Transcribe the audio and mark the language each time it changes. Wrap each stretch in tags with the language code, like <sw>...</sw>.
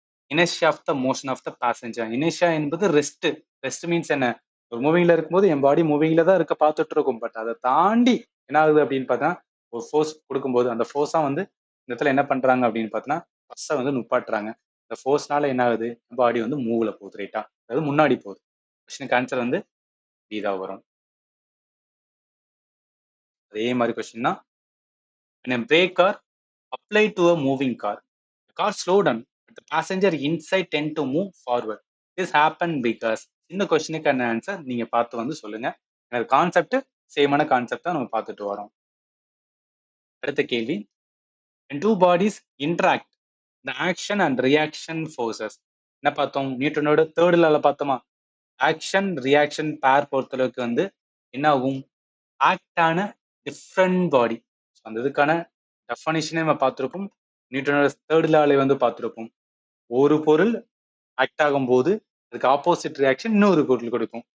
<en>Inertia of the motion of the passenger.</en> <ta>Inertia என்பது rest. Rest means என்ன, ஒரு மூவிங்ல இருக்கும்போது என் பாடி மூவிங்ல தான் இருக்க பார்த்துட்டு இருக்கும். பட் அதை தாண்டி என்ன ஆகுது அப்படின்னு பார்த்தா ஒரு ஃபோர்ஸ் கொடுக்கும்போது அந்த ஃபோர்ஸா வந்து இந்த இடத்துல என்ன பண்றாங்க அப்படின்னு பார்த்தோன்னா பஸ்ஸை வந்து நுப்பாட்டுறாங்க. இந்த ஃபோர்ஸ்னால என்ன ஆகுது, பாடி வந்து மூவ்ல போகுது, ரைட்டா, அதாவது முன்னாடி போகுது. கொஸ்டினுக்கு ஆன்சர் வந்து இதா வரும். அதே மாதிரி கொஸ்டின் தான்,</ta> <en>when a brake car applied to a moving car, the car slowed down but the passenger inside tend to move forward. This happened because.</en> <ta>இந்த கொஸ்டினுக்கான ஆன்சர் நீங்க பார்த்து வந்து சொல்லுங்க. எனக்கு கான்செப்ட் சேமான கான்செப்ட் தான் நம்ம பார்த்துட்டு வரோம். அடுத்த கேள்வி,</ta> <en>when two bodies interact the action and reaction forces.</en> <ta>என்ன பார்த்தோம், நியூட்டனோட தேர்ட் லால பார்த்தோமா, ஆக்ஷன் ரியாக்ஷன் பேர் பொறுத்தளவுக்கு வந்து என்ன ஆகும், ஆக்ட் ஆன டிஃப்ரெண்ட் பாடி. அந்த இதுக்கான டெஃபனிஷனே நம்ம பார்த்துருப்போம், நியூட்டனோட தேர்ட் லால வந்து பார்த்துருப்போம். ஒரு பொருள் ஆக்ட் ஆகும் போது அதுக்கு ஆப்போசிட் ரியாக்ஷன் இன்னொரு பொருள் கொடுக்கும்.</ta>